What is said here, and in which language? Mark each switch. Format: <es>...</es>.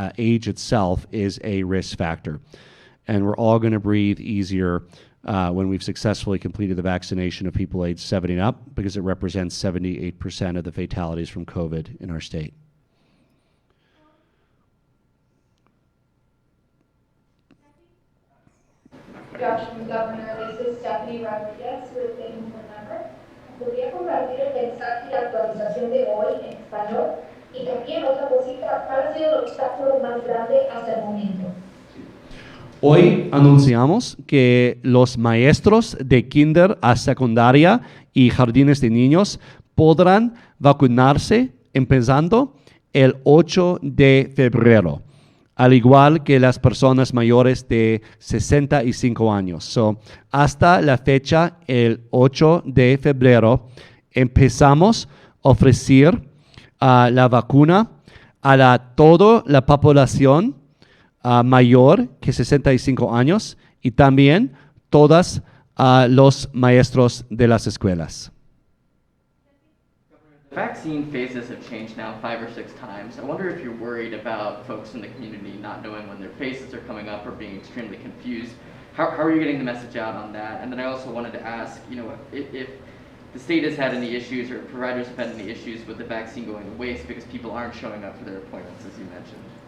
<en>Age itself is a risk factor. And we're all going to breathe easier when we've successfully completed the vaccination of people age 70 and up, because it represents 78% of the fatalities from COVID in our state. Good afternoon, Governor. This is Stephanie Rodriguez with the Bookman number.</en> <es>¿Podría compartir el mensaje y la actualización de hoy en español? Y también otra cosita, ¿cuál ha sido el obstáculo más grande hasta el momento? Hoy anunciamos que los maestros de kinder a secundaria y jardines de niños podrán vacunarse empezando el 8 de febrero, al igual que las personas mayores de 65 años. So, hasta la fecha, el 8 de febrero, empezamos a ofrecer la vacuna a toda la población mayor que 65 años y también todos los maestros de las escuelas.</es> <en>The vaccine phases have changed now 5 or 6 times. I wonder if you're worried about folks in the community not knowing when their phases are coming up or being extremely confused. How are you getting the message out on that? And then I also wanted to ask, if the state has had any issues or providers have had any issues with the vaccine going to waste because people aren't showing up for their appointments, as you mentioned.</en>